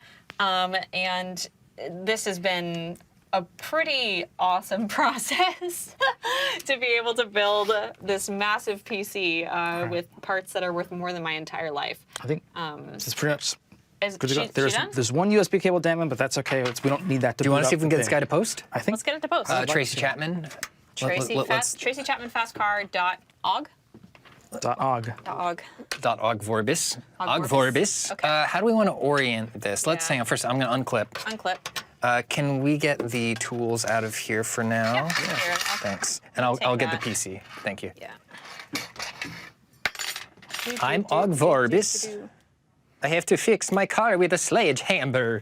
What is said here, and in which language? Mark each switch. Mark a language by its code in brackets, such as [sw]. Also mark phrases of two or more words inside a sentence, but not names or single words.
[en] And this has been a pretty awesome process to be able to build this massive PC with parts that are worth more than my entire life. I think this is pretty much Is good to go. she done? There's one USB cable dangling, but that's okay. We don't need that to. Do you want to see if we can get this guy to post? I think. Let's get it to post. Tracy Chapman. Tracy Chapman fastcar.og. .og. .og. .ogvorbis. Ogvorbis. Ogvorbis. Okay. How do we want to orient this? Let's Yeah. hang on. First, I'm going to unclip. Unclip. Can we get the tools out of here for now? Yeah. Here, Thanks. And take I'll get the that. PC. Thank you. Yeah. I'm Ogvorbis. I have to fix my car with a sledgehammer.